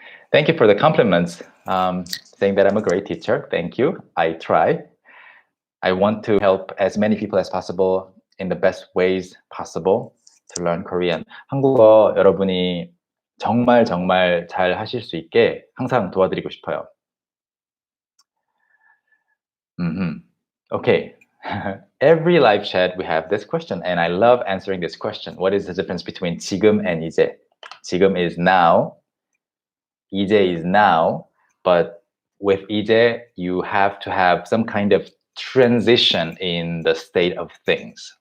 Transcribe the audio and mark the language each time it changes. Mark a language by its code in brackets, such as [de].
[en] Thank you for the compliments, saying that I'm a great teacher. Thank you. I try. I want to help as many people as possible in the best ways possible to learn Korean. [ko] 한국어 여러분이 정말 잘 하실 수 있게 항상 도와드리고 싶어요. [en] Okay. Every live chat we have this question and I love answering this question. What is the difference between 지금 and 이제? 지금 is now. 이제 is now. But with 이제, you have to have some kind of transition in the state of things.